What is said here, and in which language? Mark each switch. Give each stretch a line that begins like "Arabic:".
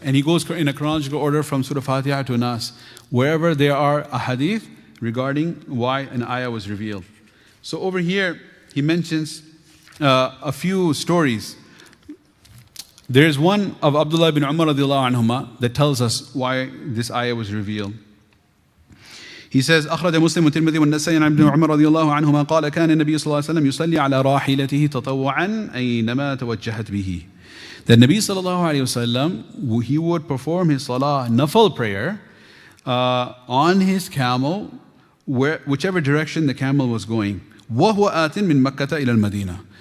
English: And he goes in a chronological order from Surah Fatiha to Nas, wherever there are a hadith regarding why an ayah was revealed. So over here, he mentions a few stories. There's one of Abdullah bin Umar radiallahu anhuma that tells us why this ayah was revealed. He says,
Arabic: أخرج مسلم والترمذي والنسائي عن ابن عمر رضي الله عنهما قال كان النبي صلى الله عليه وسلم يصلي على راحلته تطوعا أينما توجهت به.
English: The Nabi sallallahu alayhi wasallam, he would perform his salah, nafal prayer, on his camel, whichever direction the camel was going.
Arabic: وهو آت من مكة إلى المدينة.